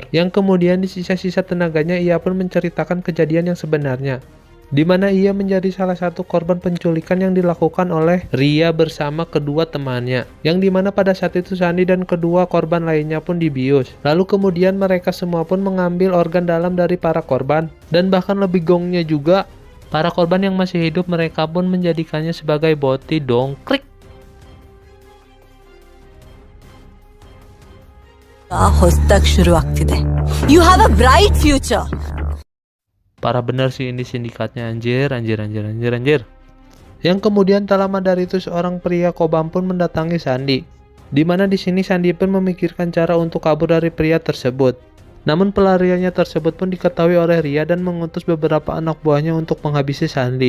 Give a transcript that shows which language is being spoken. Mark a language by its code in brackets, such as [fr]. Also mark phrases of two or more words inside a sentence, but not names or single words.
[id] Yang kemudian di sisa-sisa tenaganya ia pun menceritakan kejadian yang sebenarnya, di mana ia menjadi salah satu korban penculikan yang dilakukan oleh Ria bersama kedua temannya. Yang dimana pada saat itu Sandi dan kedua korban lainnya pun dibius. Lalu kemudian mereka semua pun mengambil organ dalam dari para korban. Dan bahkan lebih gongnya juga, para korban yang masih hidup mereka pun menjadikannya sebagai boti dongkrik. [kn] ಹೊಸ್ದಾಗ್ ಶುರು ಆಗ್ತಿದೆ. [en] You have a bright future. [id] Parah bener sih ini sindikatnya, anjir. Yang kemudian tak lama dari itu seorang pria kobam pun mendatangi Sandi. Di mana di sini Sandi pun memikirkan cara untuk kabur dari pria tersebut. Namun pelariannya tersebut pun diketahui oleh Ria dan mengutus beberapa anak buahnya untuk menghabisi Sandi.